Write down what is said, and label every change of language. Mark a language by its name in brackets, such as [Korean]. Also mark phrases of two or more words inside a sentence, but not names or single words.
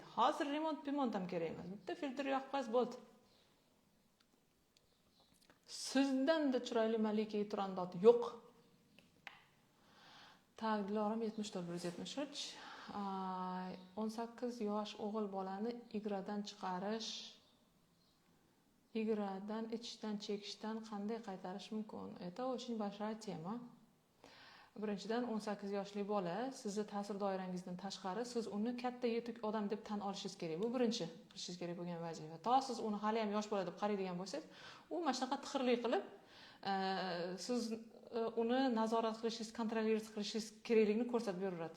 [Uzbek] Hozir remont ham kerak emas. Bitta filtr yoqib qo'yasiz, bo'ldi. Sizdan-da chiroyli malika turandot yo'q. Taglarim 74-173. 18 yosh o'g'il bolani igradan chiqarish, igradan ichishdan chekishdan qanday qaytarish mumkin? [Russian] Это очень большая tема. [Uzbek] Birinchidan 18 yoshli bola sizni ta'sir doirangizdan tashqari, siz uni katta yetuk odam deb tan olishingiz kerak. Bu birinchi qilishingiz kerak bo'lgan vazifa. To siz uni hali ham yosh bola deb qaraydigan bo'lsangiz, u mana shunaqa tixirlik qilib, siz uni nazorat qilishingiz, kontrolировать qilishingiz kerakligini ko'rsatib beraveradi.